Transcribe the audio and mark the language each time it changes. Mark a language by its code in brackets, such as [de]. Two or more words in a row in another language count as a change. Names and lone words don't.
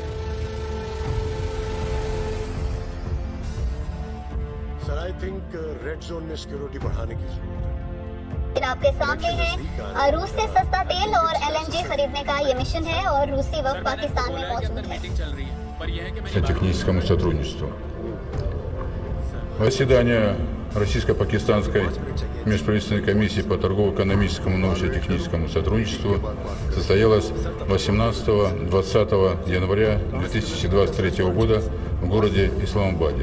[hi] रेड जोन में सिक्योरिटी बढ़ाने की जरूरत है। आपके सामने है रूस से सस्ता तेल और LNG खरीदने का ये मिशन है और रूसी वफ़द पाकिस्तान में मौजूद है। [ru] Техническому сотрудничеству. Заседание Российско-Пакистанской межправительственной комиссии по торгово-экономическому и научно-техническому сотрудничеству состоялось 18-20 января 2023 года в городе Исламабаде.